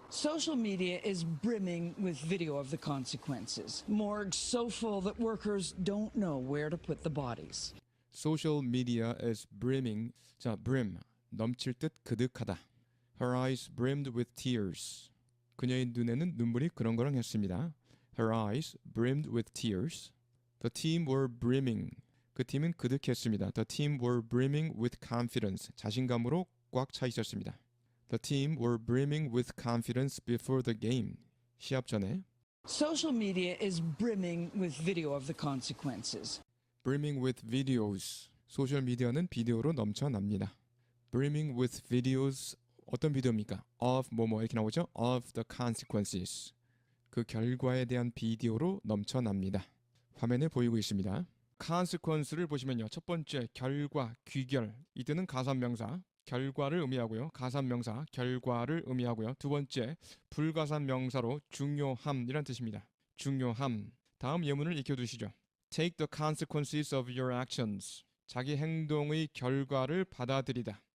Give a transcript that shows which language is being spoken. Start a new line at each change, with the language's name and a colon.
English: Social media is brimming with video of the consequences. Morgues so full that workers don't know where to put the bodies. Social media is brimming.
Korean: 자, brim. 넘칠 듯 그득하다.
English: Her eyes brimmed with tears.
Korean: 그녀의 눈에는 눈물이 그렁그렁했습니다.
English: Her eyes brimmed with tears. The team were brimming.
Korean: 그 팀은 그득했습니다.
English: The team were brimming with confidence.
Korean: 자신감으로 꽉 차 있었습니다.
English: The team were brimming with confidence before the game.
Korean: 시합 전에.
English: Social media is brimming with video of the consequences. Brimming with videos.
Korean: 소셜 미디어는 비디오로 넘쳐납니다.
English: Brimming with videos.
Korean: 어떤 비디오입니까? Of 뭐뭐 이렇게 나오죠?
English: Of the consequences.
Korean: 그 결과에 대한 비디오로 넘쳐납니다. 화면에 보이고 있습니다. consequence를 보시면요. 첫 번째 결과, 귀결. 이때는 가산명사, 결과를 의미하고요. 가산명사, 결과를 의미하고요. 두 번째 불가산명사로 중요함이란 뜻입니다. 중요함. 다음 예문을 익혀두시죠.
English: Take the consequences of your actions.
Korean: 자기 행동의 결과를 받아들이다.